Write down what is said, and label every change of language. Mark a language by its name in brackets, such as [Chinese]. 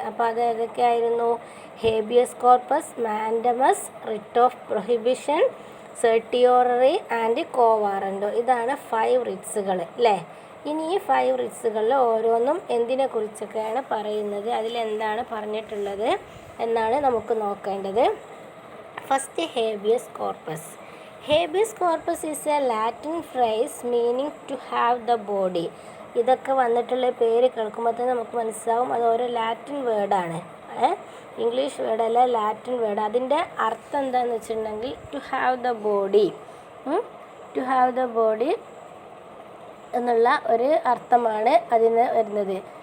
[Malayalam] അപ്പോൾ അത് ഏതൊക്കെയായിരുന്നു? Habeas corpus, mandamus, writ of prohibition, സെർട്ടിയോററി and co warranto. ഇതാണ് 5 റിട്സുകൾ അല്ലേ. ഇനി ഈ 5 റിട്സുകളിൽ ഓരോന്നും എന്തിനെ കുറിച്ചൊക്കെയാണ് പറയുന്നത്, അതിലെന്താണ് പറഞ്ഞിട്ടുള്ളത് എന്നാണ് നമുക്ക് നോക്കേണ്ടത്. First, habeas corpus. [English] Habeas corpus is a Latin phrase meaning to have the body. [Malayalam] ഇതൊക്കെ വന്നിട്ടുള്ള പേര് കേൾക്കുമ്പോൾ തന്നെ നമുക്ക് മനസ്സിലാവും അത് ഓരോ ലാറ്റിൻ വേർഡാണ്, ഇംഗ്ലീഷ് വേർഡല്ല, ലാറ്റിൻ വേർഡ്. അതിൻ്റെ അർത്ഥം എന്താണെന്ന് വെച്ചിട്ടുണ്ടെങ്കിൽ [English] to have the body, [Malayalam] to have the body എന്നുള്ള ഒരു അർത്ഥമാണ് അതിന് വരുന്നത്.